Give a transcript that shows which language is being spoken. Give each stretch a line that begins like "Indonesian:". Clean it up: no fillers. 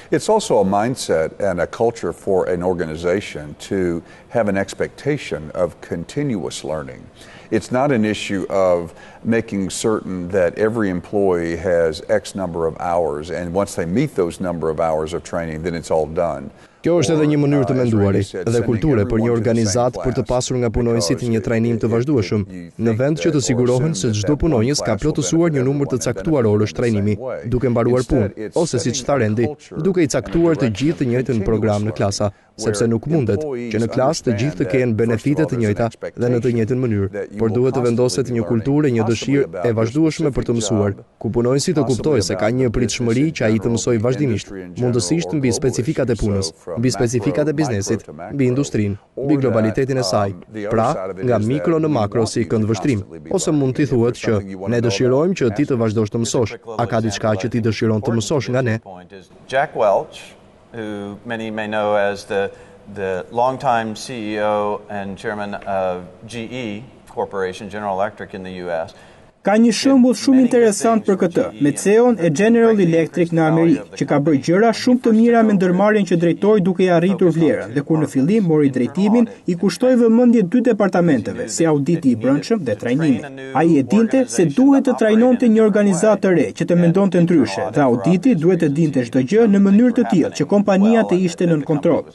English: It's also a mindset and a culture for an organization to have an expectation of continuous learning. It's not an issue of making certain that every employee has X number of hours, and once they meet those number of hours of training, then it's all done.
Albanian: Kjo është edhe një mënyrë të menduarit dhe kulture për një organizat për të pasur nga punonësit një trajnim të vazhdueshëm, në vend që të sigurohen se çdo punonjës ka plotësuar një numër të caktuar orësh trajnimi, duke mbaruar punë, ose siç tha Rendi, duke i caktuar të gjithë të njëjtën program në klasa, sepse nuk mundet që në klasë të gjithë të kenë benefite të njëjta dhe në të njëjtën mënyrë, por duhet të vendoset një kulturë, një dëshirë e vazhdueshme për të mësuar, ku punonësi të kuptojë se ka një pritshmëri që ai të mësojë vazhdimisht, mundësisht mbi specifikat e punës, mbi specifikat e biznesit, mbi industrinë, mbi globalitetin e saj, pra nga mikro në makro si këndvështrim, ose mund t'i thuhet që ne dëshirojmë që ti të vazhdosh të mësosh, a ka diçka që ti dëshiron të mësosh nga ne?
English: Jack Welch, who many may know as the longtime CEO and chairman of GE Corporation, General Electric in the US.
Albanian: Ka një shembull shumë interesant për këtë, me CEO-n e General Electric në Amerikë, që ka bërë gjëra shumë të mira me ndërmarrjen që drejtoi duke i arritur vlerën, dhe kur në fillim mori drejtimin, i kushtoi vëmendje dy departamenteve, si auditi i brendshëm dhe trajnimi. Ai e dinte se duhet të trajnonte një organizatë të re që të mendonte ndryshe, dhe auditi duhet të dinte çdo gjë në mënyrë të tillë që kompania të ishte nën kontroll.